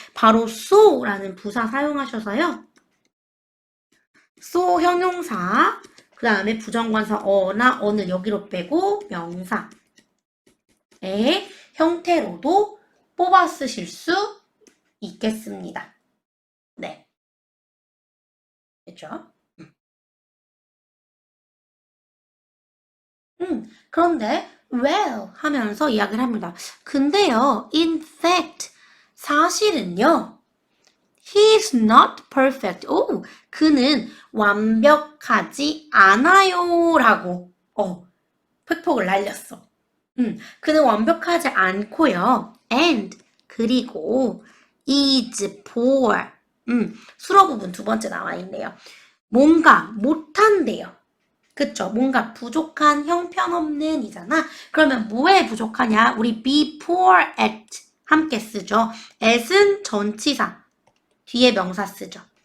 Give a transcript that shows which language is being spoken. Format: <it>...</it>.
<ko>바로 so라는 부사 사용하셔서요. so 형용사, 그 다음에 부정관사 어나 어는 여기로 빼고 명사의 형태로도 뽑아 쓰실 수 있겠습니다. 네. 됐죠? 그런데 well 하면서 이야기를 합니다. 근데요,</ko> <en>in fact,</en> <ko>사실은요,</ko> <en>he's not perfect.</en> <ko>오, 그는 완벽하지 않아요. 라고, 팩폭을 날렸어. 그는 완벽하지 않고요.</ko> <en>and,</en> <ko>그리고,</ko> <en>is poor.</en> <ko>수로 부분 두 번째 나와 있네요. 뭔가 못한대요. 그쵸? 뭔가 부족한 형편없는 이잖아. 그러면 뭐에 부족하냐? 우리</ko> <en>be poor at</en> <ko>함께 쓰죠. at은 전치사. 뒤에 명사 쓰죠.</ko>